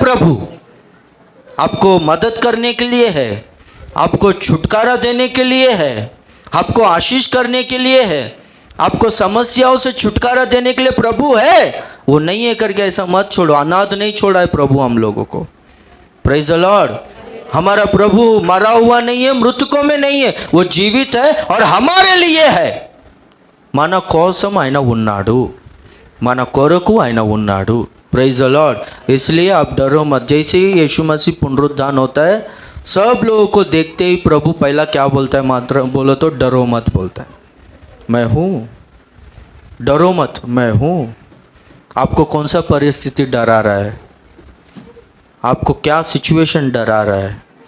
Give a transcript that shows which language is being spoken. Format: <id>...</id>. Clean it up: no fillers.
<hi>प्रभु आपको मदद करने के लिए है, आपको छुटकारा देने के लिए है, आपको आशीष करने के लिए है, आपको समस्याओं से छुटकारा देने के लिए प्रभु है। वो नहीं है करके ऐसा मत छोड़ो। अनाथ नहीं छोड़ा है प्रभु हम लोगों को।</hi> <en>Praise the lord.</en> <hi>हमारा प्रभु मरा हुआ नहीं है, मृतकों में नहीं है, वो जीवित है और हमारे लिए है।</hi> <te>మన కోసం ఆయన ఉన్నాడు, మన కొరకు ఆయన ఉన్నాడు।</te> <en>Praise the Lord.</en> <hi>इसलिए आप डरो मत। जैसे ही यीशु मसीह पुनरुत्थान होता है, सब लोगों को देखते ही प्रभु पहला क्या बोलता है? मात्र बोलो तो डरो मत बोलता है, मैं हूँ, डरो मत, मैं हूँ। आपको कौन सा परिस्थिति डरा रहा है? आपको क्या सिचुएशन डरा रहा है?</hi>